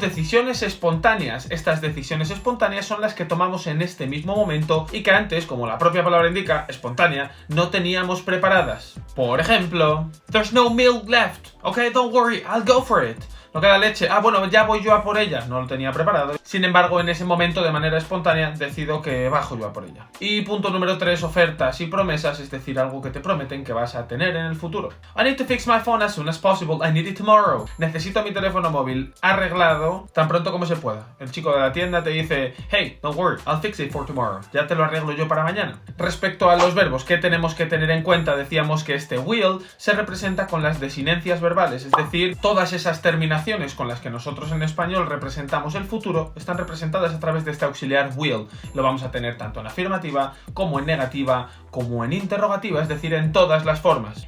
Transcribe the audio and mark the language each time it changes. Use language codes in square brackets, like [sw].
[es] Decisiones espontáneas. Estas decisiones espontáneas son las que tomamos en este mismo momento y que antes, como la propia palabra indica, espontánea, no teníamos preparadas. Por ejemplo, [en] there's no milk left. Okay, don't worry, I'll go for it. [es] no queda leche, bueno, ya voy yo a por ella, no lo tenía preparado. Sin embargo, en ese momento, de manera espontánea, decido que bajo yo a por ella. Y punto número 3, ofertas y promesas, es decir, algo que te prometen que vas a tener en el futuro. [en] I need to fix my phone as soon as possible, I need it tomorrow. [es] Necesito mi teléfono móvil arreglado tan pronto como se pueda. El chico de la tienda te dice, [en] hey, don't worry, I'll fix it for tomorrow. [es] Ya te lo arreglo yo para mañana. Respecto a los verbos, ¿qué tenemos que tener en cuenta? Decíamos que este will se representa con las desinencias verbales, es decir, todas esas terminaciones con las que nosotros en español representamos el futuro están representadas a través de este auxiliar will. Lo vamos a tener tanto en afirmativa como en negativa, como en interrogativa, es decir, en todas las formas.